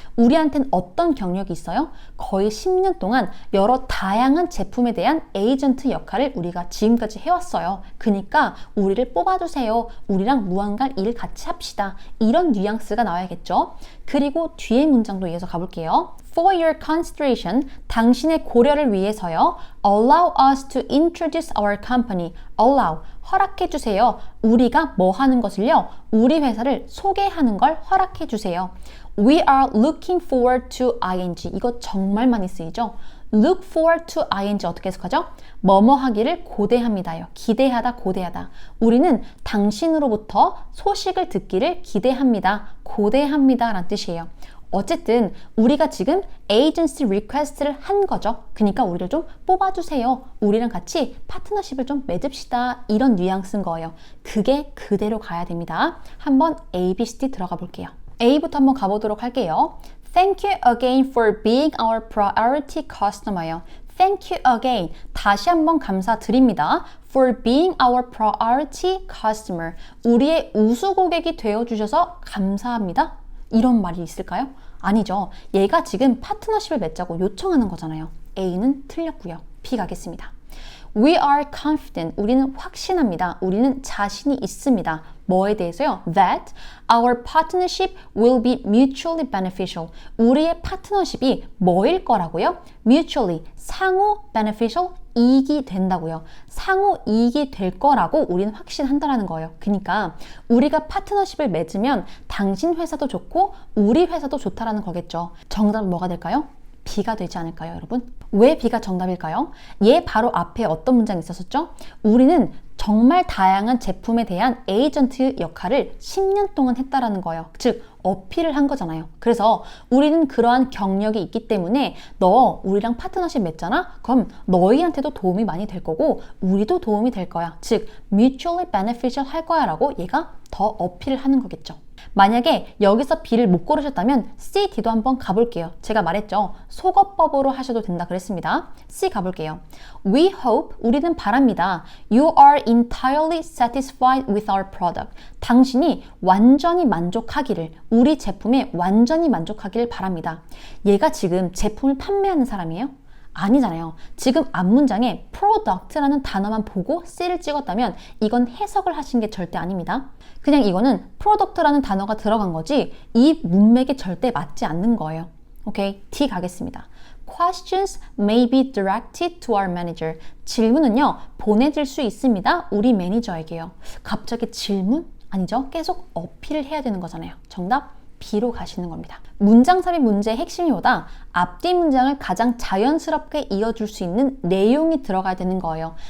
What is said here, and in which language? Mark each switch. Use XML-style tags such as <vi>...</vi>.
<ko>우리한테는 어떤 경력이 있어요? 거의 10년 동안 여러 다양한 제품에 대한 에이전트 역할을 우리가 지금까지 해왔어요. 그러니까 우리를 뽑아주세요. 우리랑 무한갈 일 같이 합시다. 이런 뉘앙스가 나와야겠죠? 그리고 뒤에 문장도 이어서 가볼게요.</ko> <en>For your consideration,</en> <ko>당신의 고려를 위해서요.</ko> <en>Allow us to introduce our company.</en> <ko>Allow, 허락해 주세요. 우리가 뭐 하는 것을요? 우리 회사를 소개하는 걸 허락해 주세요.</ko> <en>We are looking forward to ing.</en> <ko>이거 정말 많이 쓰이죠?</ko> <en>Look forward to ing 어떻게 해석하죠?</en> <ko>뭐뭐 하기를 고대합니다요. 기대하다, 고대하다. 우리는 당신으로부터 소식을 듣기를 기대합니다. 고대합니다 라는 뜻이에요. 어쨌든 우리가 지금 agency request를 한 거죠. 그러니까 우리를 좀 뽑아주세요. 우리랑 같이 파트너십을 좀 맺읍시다. 이런 뉘앙스인 거예요. 그게 그대로 가야 됩니다. 한번 A, B, C, D 들어가 볼게요. A부터 한번 가보도록 할게요.</ko> <en>Thank you again for being our priority customer요. Thank you again.</en> <ko>다시 한번 감사드립니다.</ko> <en>For being our priority customer.</en> <ko>우리의 우수 고객이 되어주셔서 감사합니다. 이런 말이 있을까요? 아니죠. 얘가 지금 파트너십을 맺자고 요청하는 거잖아요. A는 틀렸고요. B 가겠습니다.</ko> <en>We are confident.</en> <ko>우리는 확신합니다. 우리는 자신이 있습니다. 뭐에 대해서요?</ko> <en>That our partnership will be mutually beneficial.</en> <ko>우리의 파트너십이 뭐일 거라고요? Mutually, 상호 beneficial, 이익이 된다고요. 상호 이익이 될 거라고 우리는 확신한다라는 거예요. 그러니까 우리가 파트너십을 맺으면 당신 회사도 좋고 우리 회사도 좋다라는 거겠죠. 정답은 뭐가 될까요? B가 되지 않을까요, 여러분? 왜 B가 정답일까요? 얘 바로 앞에 어떤 문장이 있었었죠? 우리는 정말 다양한 제품에 대한 에이전트 역할을 10년 동안 했다라는 거예요. 즉, 어필을 한 거잖아요. 그래서 우리는 그러한 경력이 있기 때문에 너 우리랑 파트너십 맺잖아? 그럼 너희한테도 도움이 많이 될 거고 우리도 도움이 될 거야. 즉, mutually beneficial 할 거야 라고 얘가 더 어필을 하는 거겠죠. 만약에 여기서 B를 못 고르셨다면 C, D도 한번 가볼게요. 제가 말했죠. 속어법으로 하셔도 된다 그랬습니다. C 가볼게요.</ko> <en>We hope,</en> <ko>우리는 바랍니다.</ko> <en>You are entirely satisfied with our product.</en> <ko>당신이 완전히 만족하기를, 우리 제품에 완전히 만족하기를 바랍니다. 얘가 지금 제품을 판매하는 사람이에요? 아니잖아요. 지금 앞문장에 product라는 단어만 보고 C를 찍었다면 이건 해석을 하신 게 절대 아닙니다. 그냥 이거는 product라는 단어가 들어간 거지 이 문맥에 절대 맞지 않는 거예요. 오케이, D 가겠습니다.</ko> <en>Questions may be directed to our manager.</en> <ko>질문은요, 보내질 수 있습니다. 우리 매니저에게요. 갑자기 질문? 아니죠. 계속 어필을 해야 되는 거잖아요. 정답 B로 가시는 겁니다. 문장 삽입 문제의 핵심이 뭐다? 앞뒤 문장을 가장 자연스럽게 이어줄 수 있는 내용이 들어가야 되는 거예요.</ko>